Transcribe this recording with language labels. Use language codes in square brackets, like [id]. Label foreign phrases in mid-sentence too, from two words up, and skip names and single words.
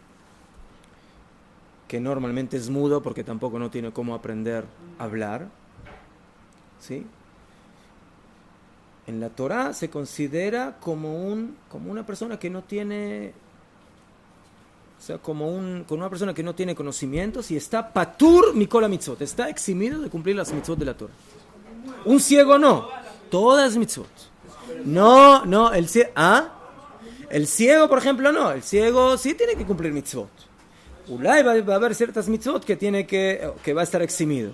[es] Que normalmente es mudo porque tampoco no tiene cómo aprender a hablar, ¿sí? En la Torá se considera como una persona que no tiene, o sea, como una persona que no tiene conocimientos y está [he] פטור מכל מצוות, [es] está eximido de cumplir las mitzvot de la Torá. Un ciego no, todas mitzvot. No, el ciego, por ejemplo, no, el ciego sí tiene que cumplir mitzvot. Ulay va a haber ciertas mitzvot que va a estar eximido.